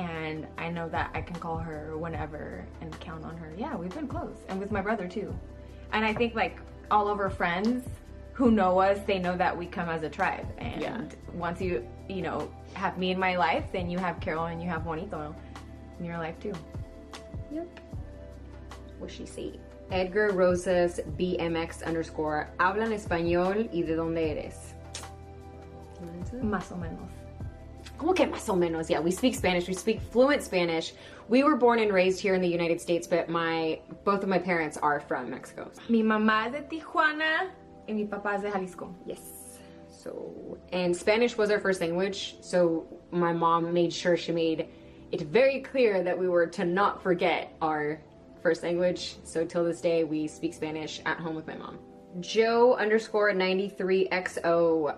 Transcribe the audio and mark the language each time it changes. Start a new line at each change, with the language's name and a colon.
English: And I know that I can call her whenever and count on her. Yeah, we've been close, and with my brother too. And I think like all of our friends who know us, they know that we come as a tribe. And once you you know, have me in my life, then you have Karol and you have Juanito in your life too. Yep. What she say?
Spanish: Edgar Rosas BMX _ hablan español y de dónde eres? Más o menos. Como que más o menos?
English: Yeah, we speak Spanish. We speak fluent Spanish. We were born and raised here in the United States, but both of my parents are from Mexico.
Spanish: Mi mamá es de Tijuana y mi papá es de Jalisco.
English: Yes. So, and Spanish was our first language, so my mom made sure she made it very clear that we were to not forget our first language. So till this day, we speak Spanish at home with my mom. Joe _ 93XO.